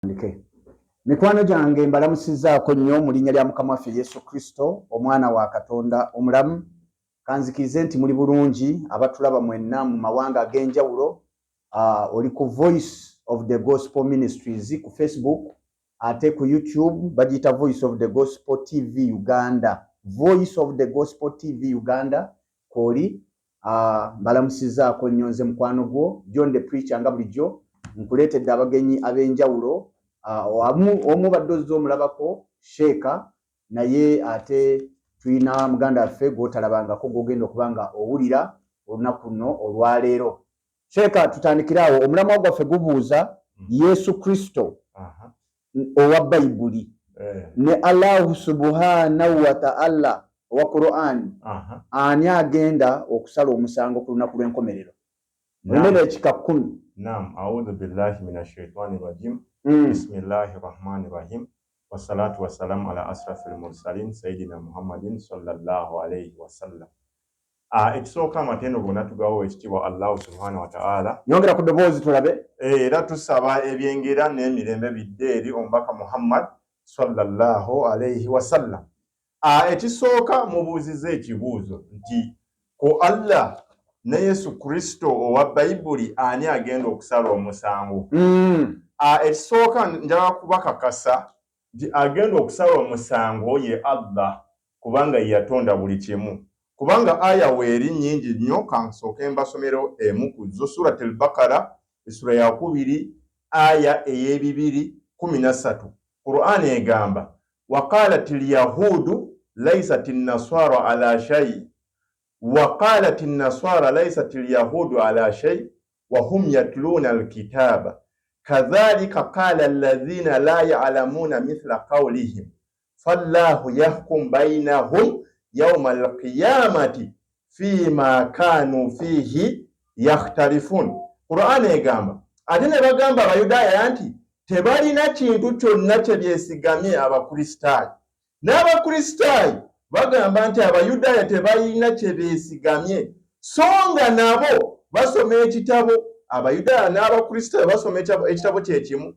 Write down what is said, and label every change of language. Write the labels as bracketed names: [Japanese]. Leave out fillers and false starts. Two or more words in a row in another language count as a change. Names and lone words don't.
[Ganda] Mikwano gyange mbalamusizaako nnyo mu linnya lya Mukama waffe Yesu Kristo, omwana wa Katonda omulamu. Kanzikirize nti muli bulungi abatulaba mwenna mu mawanga ag'enjawulo. Oli ku Voice of the Gospel Ministries ku Facebook, ate ku YouTube bagiyita Voice of the Gospel TV Uganda. Voice of the Gospel TV Uganda kwoli. Mbalamusizaako nnyo nze mukwano gwo John the Preacher nga bulijjo nkuleetedde abagenyi ab'enjawulo. Omu baddozi omulabako Sheeka, naye ate tulina muganda waffe gw'otalabangako gw'ogenda okuba nga owulira olunaku luno olwaleero. Sheeka, tutandikiraawo. Omulamwa gwaffe gubuuza Yesu Kristo owa Bayibuli ne Allahu [Arabic] سبحانه وتعالى [Ganda] owa Qur'an, ani agenda okusala omusango ku lunaku lw'enkomerero? Olina ekika 10. Naam, [Arabic] أعوذ بالله من الشيطان الرجيم. بسم الله الرحمن الرحيم. والصلاة والسلام على أشرف المرسلين سيدنا محمد صلى الله عليه وسلم. [Ganda] Ekisooka amatendo gonna tugawo ekitiibwa Allah [Arabic] سبحانه وتعالى. [Ganda] Nyongera ku ddoboozi tulabe. Era tusaba ebyengera n'emirembe bidde eri omubaka Muhammad [Arabic] صلى الله عليه وسلم. [Ganda] Ekisooka mubuuziza ekibuuzo nti ko Allah ne Yesu Kristo owa Bayibuli ani agenda okusala omusango? Ekisooka njagala kubakakasa nti agenda okusala omusango ye Allah, kubanga yatonda buli kimu. Kubanga aya weeri nnyingi nnyo, kansooke mbasomero emu ku zo. Surat al-Baqara essura ya 2 aya ey'A213. [Arabic] Qur'an egamba وقالت اليهود ليست النصارى على شيء وقالت النصارى ليست اليهود على شيء وهم يتلون الكتاب كذلك قال الذين لا يعلمون مثل قولهم فالله يحكم بينهم يوم القيامة فيما كانوا فيه يختلفون. [Ganda] قرآن egamba ate ne bagamba abayudaaya nti tebalina kintu kyonna kye byesigamye abakristaayo, n'abakristaayo bagamba nti abayudaaya tebalina kye beesigamye, so nga nabo basoma ekitabo. Abayudaaya n'abakristaayo basoma ekitabo kyekimu.